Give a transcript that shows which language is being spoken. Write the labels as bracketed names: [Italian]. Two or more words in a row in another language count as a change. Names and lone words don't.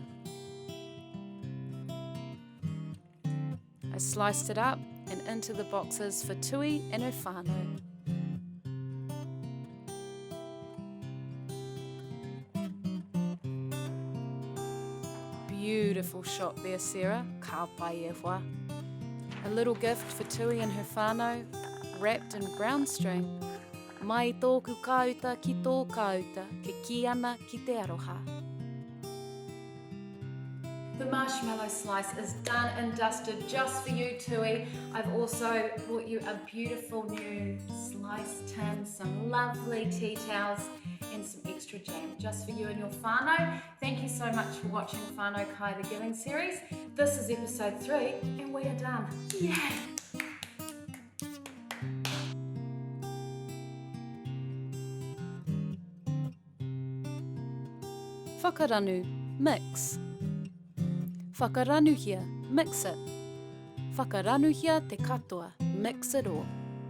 [English] I sliced it up and into the boxes for Tui and her whānau. Beautiful shot there, Sarah. [Māori] Ka pai e wha. [English] A little gift for Tui and her whānau, wrapped in brown string. [Māori] Mai tōku kauta ki tō kauta, ke ki ana ki te aroha. [English] The marshmallow slice is done and dusted just for you, Tui. I've also brought you a beautiful new slice tin, some lovely tea towels, and some extra jam just for you and your whānau. Thank you so much for watching Whānaukai the Giving series. This is episode 3 and we are done. Yay! [Māori] Whakaranu, mix. Whakaranuhia, mix it. Whakaranuhia te katoa, [English] mix it all.